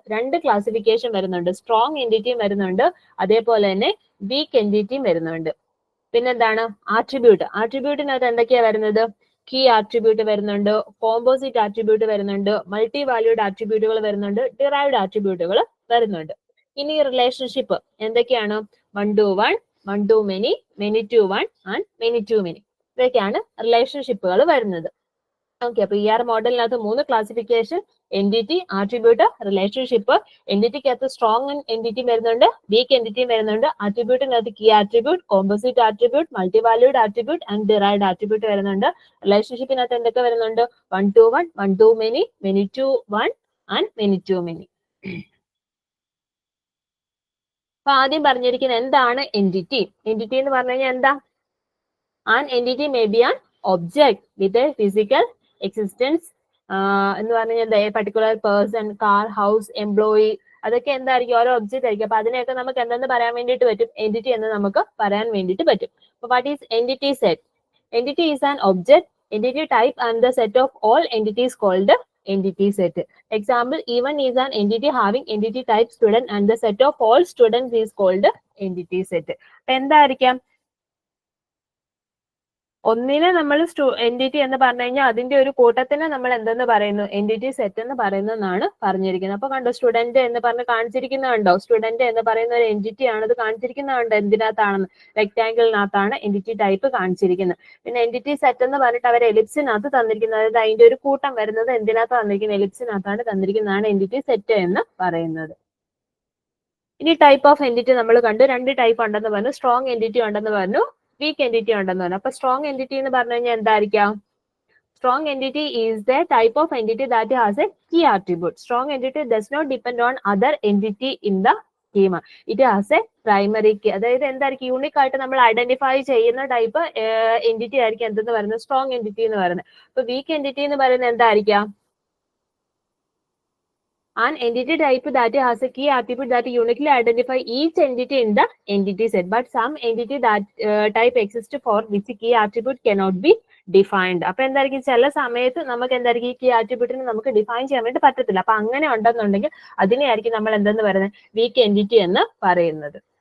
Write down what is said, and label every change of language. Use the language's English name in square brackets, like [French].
[Malayalam] 2 classification വരുന്നുണ്ട്. Strong എൻറ്റിറ്റിയും വരുന്നുണ്ട്, അതേപോലെ തന്നെ വീക്ക് എൻറ്റിറ്റിയും വരുന്നുണ്ട്. പിന്നെന്താണ്? ആട്രിബ്യൂട്ട്. ആട്രിബ്യൂട്ടിനകത്ത് എന്തൊക്കെയാ വരുന്നത്? കീ ആട്രിബ്യൂട്ട് വരുന്നുണ്ട്, കോമ്പോസിറ്റ് ആട്രിബ്യൂട്ട് വരുന്നുണ്ട്, മൾട്ടി വാല്യൂഡ് ആട്രിബ്യൂട്ടുകൾ വരുന്നുണ്ട്, ഡിറൈവ്ഡ് ആട്രിബ്യൂട്ടുകൾ വരുന്നുണ്ട്. ഇനി റിലേഷൻഷിപ്പ് എന്തൊക്കെയാണ്? 1 to 1, 1 to many, many to 1 and many to many. ഇതൊക്കെയാണ് റിലേഷൻഷിപ്പുകൾ വരുന്നത്. ഓക്കെ, അപ്പൊ ER മോഡലിനകത്ത് 3 classification: entity, attribute, relationship. എൻറ്റിറ്റിക്കകത്ത് strong entity വരുന്നുണ്ട്, വീക്ക് എൻറ്റിറ്റി വരുന്നുണ്ട്. ആട്രിബ്യൂട്ടിനകത്ത് key attribute, composite attribute, multi valued attribute and derived attribute വരുന്നുണ്ട്. റിലേഷൻഷിപ്പിനകത്ത് എന്തൊക്കെ വരുന്നുണ്ട്? 1 to 1, 1 to many, many to 1 and many to many. അപ്പൊ ആദ്യം പറഞ്ഞിരിക്കുന്നത് എന്താണ് എൻറ്റിറ്റി? എൻറ്റിറ്റി എന്ന് പറഞ്ഞു കഴിഞ്ഞാൽ എന്താ? [English] An entity may be an object with a physical existence [Malayalam] എന്ന് പറഞ്ഞു കഴിഞ്ഞാൽ particular person, car, house, employee, അതൊക്കെ എന്തായിരിക്കും? ഓരോ ഒബ്ജക്റ്റ് ആയിരിക്കും. അപ്പൊ അതിനെയൊക്കെ നമുക്ക് എന്തെന്ന് പറയാൻ വേണ്ടിയിട്ട് പറ്റും? എൻറ്റിറ്റി എന്ന് നമുക്ക് പറയാൻ വേണ്ടിയിട്ട് പറ്റും. [English] അപ്പൊ what is entity set? Entity is an object, entity type and the set of all entities called entity set. Example, E1 is an entity having entity type student and the set of all students is called entity set. [Malayalam] അപ്പൊ എന്തായിരിക്കാം? ഒന്നിനെ നമ്മൾ entity എന്ന് പറഞ്ഞു കഴിഞ്ഞാൽ അതിന്റെ ഒരു കൂട്ടത്തിനെ നമ്മൾ എന്തെന്ന് പറയുന്നു? എൻറ്റിറ്റി സെറ്റ് എന്ന് പറയുന്നതാണ് പറഞ്ഞിരിക്കുന്നത്. അപ്പൊ കണ്ടോ, സ്റ്റുഡന്റ് എന്ന് പറഞ്ഞ് കാണിച്ചിരിക്കുന്നുണ്ടോ? സ്റ്റുഡന്റ് എന്ന് പറയുന്ന ഒരു എൻറ്റിറ്റി ആണ്. ഇത് കാണിച്ചിരിക്കുന്നുണ്ട് എന്തിനകത്താണെന്ന്? റെക്ടാങ്കിളിനകത്താണ് എൻറ്റിറ്റി ടൈപ്പ് കാണിച്ചിരിക്കുന്നത്. പിന്നെ എൻറ്റിറ്റി സെറ്റ് എന്ന് പറഞ്ഞിട്ട് അവർ എലിപ്സിനകത്ത് തന്നിരിക്കുന്നത്, അതായത് അതിന്റെ ഒരു കൂട്ടം വരുന്നത് എന്തിനകത്ത് തന്നിരിക്കുന്നത്? എലിപ്സിനകത്താണ് തന്നിരിക്കുന്നതാണ് എൻറ്റിറ്റി സെറ്റ് എന്ന് പറയുന്നത്. ഇനി ടൈപ്പ് ഓഫ് എൻറ്റിറ്റി നമ്മൾ കണ്ടു. 2 ടൈപ്പ് ഉണ്ടെന്ന് പറഞ്ഞു. സ്ട്രോങ് എൻറ്റിറ്റി ഉണ്ടെന്ന് പറഞ്ഞു, വീക്ക് എൻറ്റിറ്റി ഉണ്ടെന്ന് പറഞ്ഞു. അപ്പൊ സ്ട്രോങ് എൻറ്റിറ്റി എന്ന് പറഞ്ഞു കഴിഞ്ഞാൽ എന്തായിരിക്കാം? [English] Strong entity is the type of entity that has a key attribute. Strong entity does not depend on other entity in the schema. It has a primary key. [Malayalam] അതായത് എന്തായിരിക്കും? Unique ആയിട്ട് നമ്മൾ identify ചെയ്യുന്ന type entity ആയിരിക്കും എന്തെന്ന് പറയുന്നത്? Strong entity എന്ന് പറയുന്നത്. അപ്പൊ വീക്ക് എൻറ്റിറ്റി എന്ന് പറയുന്നത് എന്തായിരിക്കാം? [English] An entity type that has a key attribute that uniquely identify each entity in the entity set, but some entity that type exists for which key attribute cannot be defined. [Malayalam] അപ്പൊ എന്തായിരിക്കും? ചില സമയത്ത് നമുക്ക് എന്തായിരിക്കും? ഈ കീ ആട്രിബ്യൂട്ടിനെ നമുക്ക് define ചെയ്യാൻ വേണ്ടി പറ്റത്തില്ല. അപ്പൊ അങ്ങനെ ഉണ്ടെന്നുണ്ടെങ്കിൽ അതിനെയായിരിക്കും നമ്മൾ എന്തെന്ന് പറയുന്നത്? വീക്ക് എൻറ്റിറ്റി എന്ന് പറയുന്നത്.